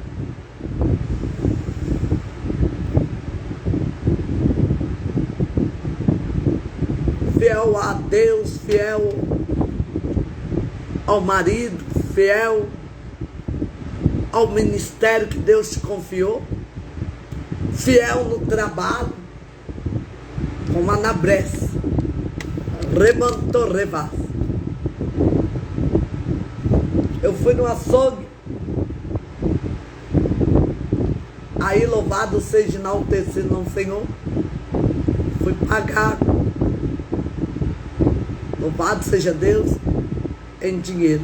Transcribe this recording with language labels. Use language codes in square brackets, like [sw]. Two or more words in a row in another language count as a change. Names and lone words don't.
[pt] Fiel a Deus, fiel ao marido, fiel ao ministério que Deus te confiou, fiel no trabalho, como Anabrés, remantou revaz. Eu fui no açougue, aí louvado seja enaltecido no Senhor, fui pagar, louvado seja Deus, em dinheiro.